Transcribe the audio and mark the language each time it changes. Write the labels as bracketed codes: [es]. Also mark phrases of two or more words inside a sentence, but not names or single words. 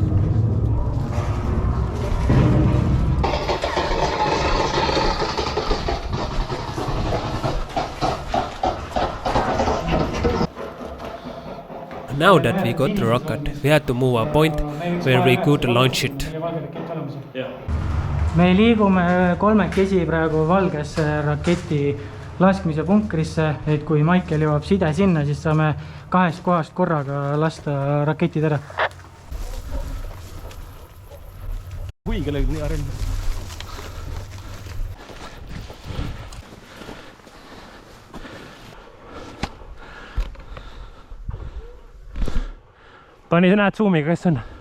[en] Now that we got the rocket, we had to move a point where we could launch it. [et] Me liigume kolmekesi praegu valgesse raketi laskmise punkrisse, et kui Maicel jõuab side sinna, siis saame 2 kohast korraga lasta raketid ära. Kui kellegi nii arend. Toni, sa näed zoomiga, kes on?